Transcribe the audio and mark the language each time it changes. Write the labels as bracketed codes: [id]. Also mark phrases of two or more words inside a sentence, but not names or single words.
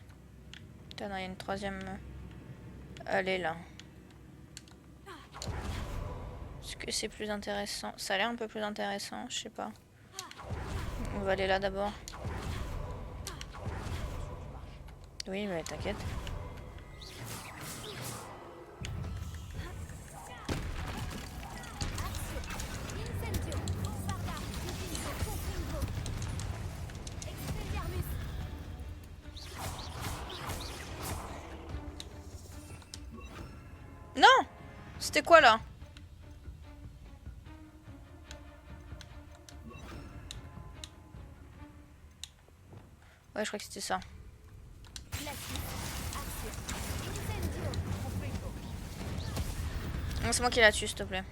[fr] Putain, non, il y a une troisième. Elle est là. Est-ce que c'est plus intéressant? Ça a l'air un peu plus intéressant, je sais pas. On va aller là d'abord. Oui, mais t'inquiète. Incendio. Bombarda. Confringo. Confringo. Expelliarmus. Non! C'était quoi là? Ouais, je crois que c'était ça. Non, c'est moi qui la tue, s'il te plaît.